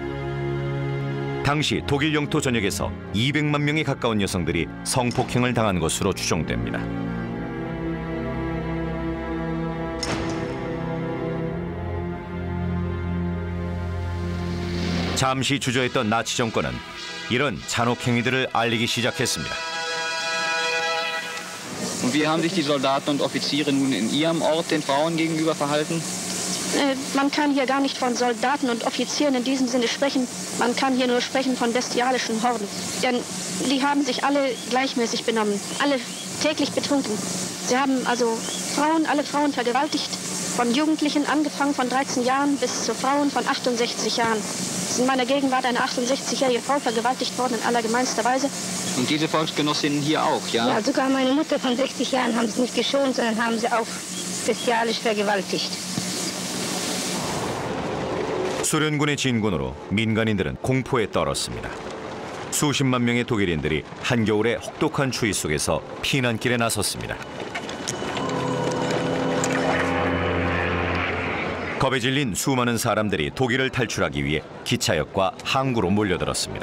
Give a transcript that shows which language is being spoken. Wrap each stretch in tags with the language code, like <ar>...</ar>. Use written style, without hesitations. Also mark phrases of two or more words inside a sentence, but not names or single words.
<ko>당시 독일 영토 전역에서 200만 명에 가까운 여성들이 성폭행을 당한 것으로 추정됩니다. 잠시 주저했던 나치 정권은 이런 잔혹 행위들을 알리기 시작했습니다.</ko> <de>Und wie haben sich die Soldaten und Offiziere nun in ihrem Ort den Frauen gegenüber verhalten? Man kann hier gar nicht von Soldaten und Offizieren in diesem Sinne sprechen. Man kann hier nur sprechen von bestialischen Horden. Denn die haben sich alle gleichmäßig benommen, alle täglich betrunken. Sie haben also alle Frauen vergewaltigt, von Jugendlichen angefangen von 13 Jahren bis zu Frauen von 68 Jahren. Es ist in meiner Gegenwart eine 68-jährige Frau vergewaltigt worden in allergemeinster Weise. Und diese Volksgenossinnen hier auch, ja? Ja, sogar meine Mutter von 60 Jahren haben sie nicht geschont, sondern haben sie auch bestialisch vergewaltigt.</de> <ko>소련군의 진군으로 민간인들은 공포에 떨었습니다. 수십만 명의 독일인들이 한겨울의 혹독한 추위 속에서 피난길에 나섰습니다. 겁에 질린 수많은 사람들이 독일을 탈출하기 위해 기차역과 항구로 몰려들었습니다.</ko>